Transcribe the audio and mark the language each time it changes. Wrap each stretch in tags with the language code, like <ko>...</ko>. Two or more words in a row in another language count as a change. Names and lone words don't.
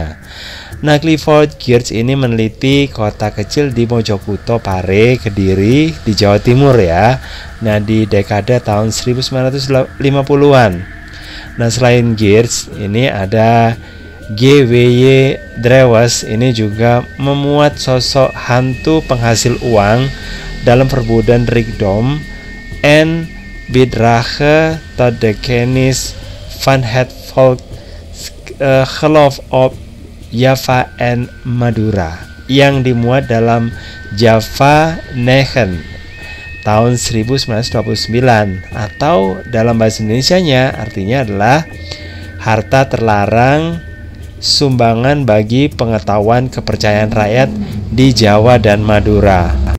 <id>Nah, Clifford Geertz ini meneliti kota kecil di Mojokuto, Pare, Kediri, di Jawa Timur ya. Nah, di dekade tahun 1950-an. Nah, selain Geertz, ini ada G.W.Y. Drewes ini juga memuat sosok hantu penghasil uang dalam perbudan Rijkdom en Bidrage tot de Kennis van het Volk Geloof op Java en Madura yang dimuat dalam Java 9 tahun 1929, atau dalam bahasa Indonesianya artinya adalah harta terlarang, sumbangan bagi pengetahuan kepercayaan rakyat di Jawa dan Madura.</id>